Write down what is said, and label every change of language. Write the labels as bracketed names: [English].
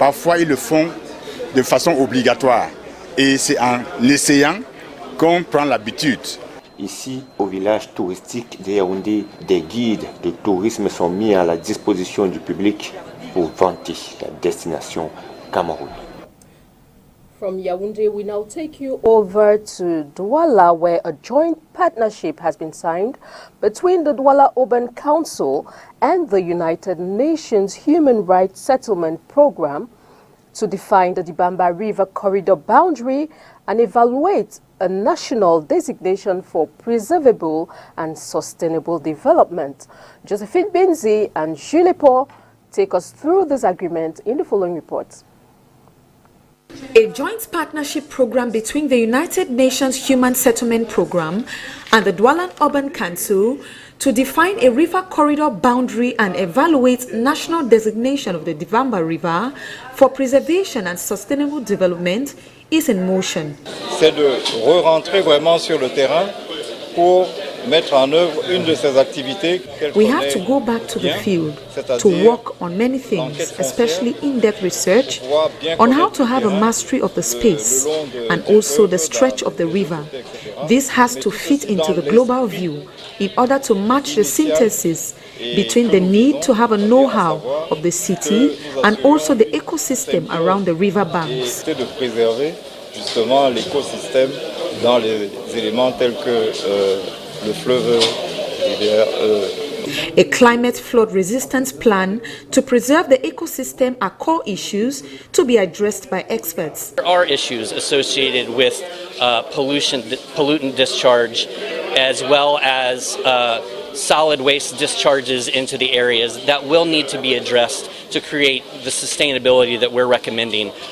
[French] Parfois, ils le font de façon obligatoire. Et c'est en essayant qu'on prend l'habitude. Ici, au village touristique de Yaoundé, des guides de tourisme sont mis à la disposition du public pour vanter la destination Cameroun. [English] From Yaoundé, we now take you over to Douala, where a joint partnership has been signed between the Douala Urban Council and the United Nations Human Rights Settlement Program to define the Dibamba River corridor boundary and evaluate a national designation for preservable and sustainable development. Josephine Benzi and Julie Paul take us through this agreement in the following report. A joint partnership program between the United Nations Human Settlement Program and the Douala Urban Council to define a river corridor boundary and evaluate national designation of the Dibamba River for preservation and sustainable development is in motion. [French] C'est de re-rentrer vraiment sur le terrain pour mettre en œuvre une de ces activités. [English] We have to go back to the field to work on many things, especially in-depth research on how to have a mastery of the space and also the stretch of the river. This has to fit into the global view in order to match the synthesis between the need to have a know-how of the city and also the ecosystem around the river banks. [French] De préserver justement l'écosystème dans les éléments tels que le fleuve, [English] A climate flood resistance plan to preserve the ecosystem are core issues to be addressed by experts. There are issues associated with pollutant discharge as well as solid waste discharges into the areas that will need to be addressed to create the sustainability that we're recommending.